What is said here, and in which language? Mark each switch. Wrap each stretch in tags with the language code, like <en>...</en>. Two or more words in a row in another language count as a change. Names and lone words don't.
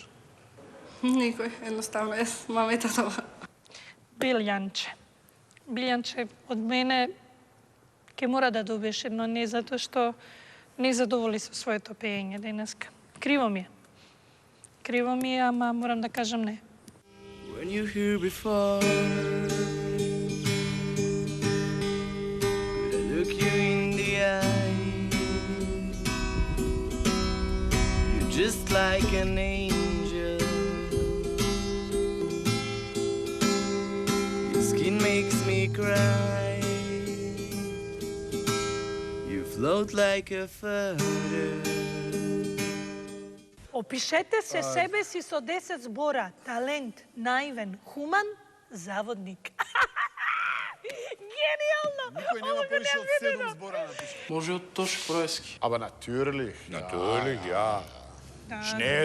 <mk>Никој, едноставно е мама и татова. Билјанче. Билјанче, од мене ќе мора да добиеш едно не, затоа што не задоволи со своето пеење денеска. Криво ми е. Криво ми е, ама морам да кажам не.</mk> <en>When you're here before, could I look you in the eye? You're just like an angel. Your skin makes me cry. You float like a feather.</en> <mk>Опишете се себе си со 10 збора. Талент, наивен, хуман, заводник. Гениално! Никој нема повише од 7 збора напише. Може од Тош Проески.</mk> <de>Aber natürlich. Natürlich, ja. Schnell.</de>